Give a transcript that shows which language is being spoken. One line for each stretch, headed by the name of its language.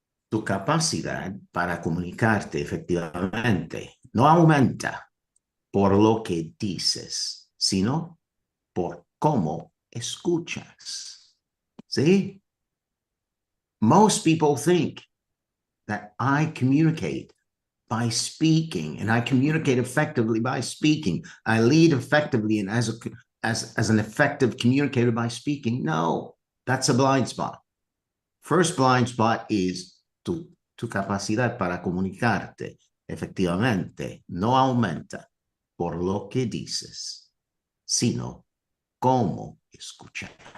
Spanish: Tu capacidad para comunicarte efectivamente no aumenta por lo que dices, sino por cómo escuchas.
English: See? Most people think that I communicate by speaking, and I communicate effectively by speaking. I lead effectively and as an effective communicator by speaking. No, that's a blind spot. First blind spot is
Spanish: tu capacidad para comunicarte efectivamente no aumenta por lo que dices, sino cómo escuchas.